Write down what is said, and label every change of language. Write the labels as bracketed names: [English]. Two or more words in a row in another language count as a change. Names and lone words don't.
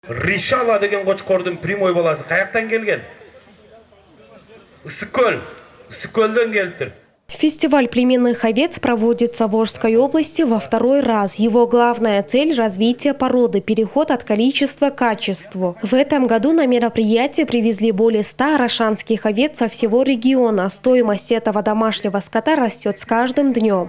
[Kyrgyz] Ришала деген Кочкордун прямой баласы каяктан келген? Ысыккөл. Ысыккөлдөн келиптир. [Russian] Фестиваль племенных овец проводится в Волжской области во второй раз. Его главная цель – развитие породы, переход от количества к качеству. В этом году на мероприятие привезли более 100 арашанских овец со всего региона. Стоимость этого домашнего скота растет с каждым днем.